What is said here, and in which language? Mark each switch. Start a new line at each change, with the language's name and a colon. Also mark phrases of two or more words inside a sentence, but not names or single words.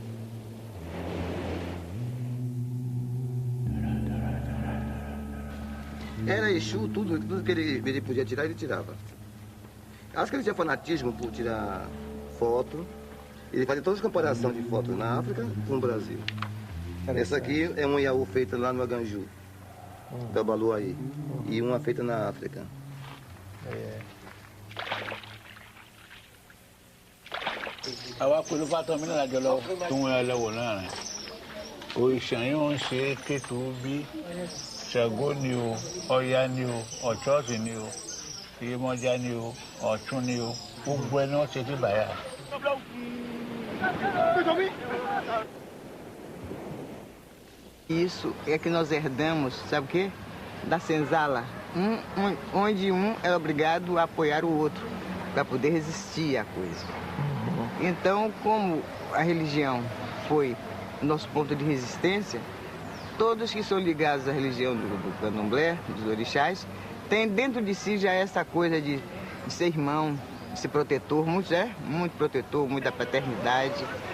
Portuguese: Era Exu, tudo que ele podia tirar, ele tirava. Acho que ele tinha fanatismo por tirar foto. Ele fazia todas as comparações de fotos na África com o Brasil. Essa aqui é um Iaú feita lá no Aganju, da Baluaí. E uma feita na África.
Yoruba: Àwa pẹ̀lú pátọ́ mi náà jọlọ tún ẹ lọ́wọ́ náà rẹ̀. Òṣèyàn ń ṣe kéto bí. Ṣàngó ni o, Ọya ni o, Ọ̀ṣọ́ọ̀ṣì ni o, Iyemọja ni o, Ọ̀ṣun ni o, gbogbo ẹ náà ṣe tí bàyà.
Portuguese: Isso é que nós herdamos, sabe o quê? Da senzala, onde um é obrigado a apoiar o outro, para poder resistir à coisa. Então, como a religião foi nosso ponto de resistência, todos que são ligados à religião do candomblé, dos orixás, têm dentro de si já essa coisa de ser irmão, de ser protetor, muito protetor, muita paternidade.